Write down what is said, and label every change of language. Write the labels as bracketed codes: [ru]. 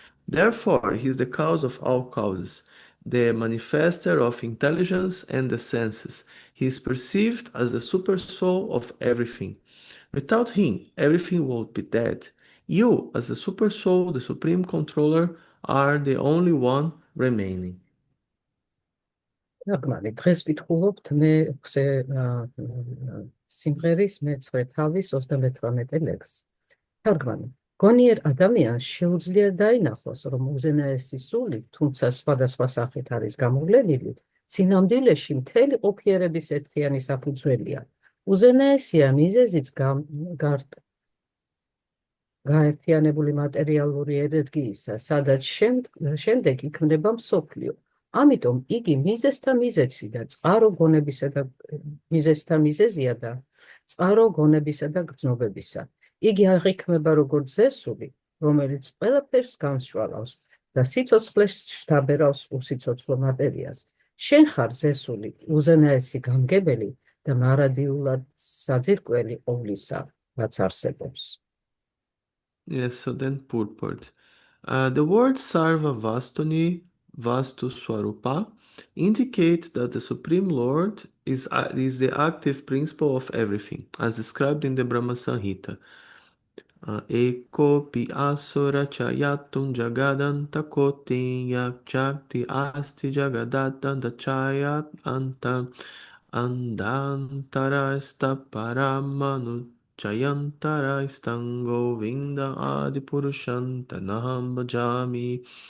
[en] Therefore, He is the cause of all causes, the manifester of intelligence and the senses. He is perceived as the super soul of everything. Without Him, everything would be dead. You, as the super soul, the supreme controller, are the only one remaining. [ka] ნაგმანი დღეს ვიტყუობთ მე სიმღერის მეცხრე თავის 38 ლექსს. თარგმანი. გონიერ ადამიანს შეუძლია დაინახოს, რომ უზენაესი სული, თუმცა სხვადასხვა სახით არის გამოვლენილი, სინამდვილეში მთელი ყოფიერების ერთიანი საფუძველია. უზენაესია მიზეზიც გაერთიანებული მატერიალური ენერგიისა, სადაც შემდეგ იქმნება მსოფლიო. ამიტომ იგი მიზეზთა მიზეზი და წყარო გონებისა და გრძნობებისა. იგი აღიქმება როგორც ზესული, რომელიც ყველაფერს გამსჭვალავს და სიცოცხლეს შთაბერავს უსიცოცხლო მატერიას. შენ ხარ ზესული, უზენაესი გამგებელი და მარადიულად საძირკველი ყოვლისა, რაც არსებობს. [en] Yes, so then purport. The word Sarva Vastuni, Vastu Swarupa, indicates that the Supreme Lord is the active principle of everything, as described in the Brahma Samhita. [sa] Eko pi asura chayatum jagadanta koti yakchakti asti jagadanta chayat anta andantara paramanu chayantara istango vinda adipurushanta naham bhajami.